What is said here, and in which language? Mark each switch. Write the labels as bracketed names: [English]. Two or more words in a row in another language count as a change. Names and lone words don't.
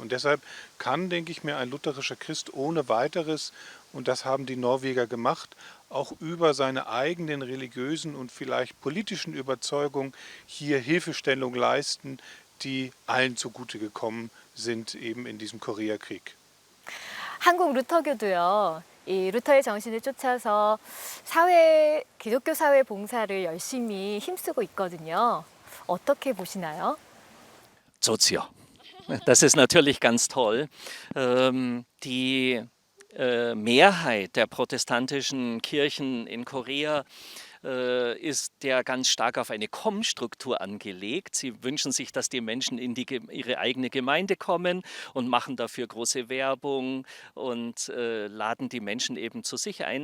[German] Und deshalb kann, denke ich mir, ein lutherischer Christ ohne weiteres, und das haben die Norweger gemacht, auch über seine eigenen religiösen und vielleicht politischen Überzeugungen hier Hilfestellung leisten, die allen zugute gekommen sind, eben in diesem Koreakrieg. [Korean] 한국 루터교도요. 이 루터의 정신을 쫓아서 사회, 기독교 사회 봉사를 열심히 힘쓰고 있거든요. 어떻게 보시나요? [German] Sozio. Das ist natürlich ganz toll. Die Mehrheit der protestantischen Kirchen in Korea ist ja ganz stark auf eine Komm-Struktur angelegt. Sie wünschen sich, dass die Menschen in ihre eigene Gemeinde kommen und machen dafür große Werbung und laden die Menschen eben zu sich ein.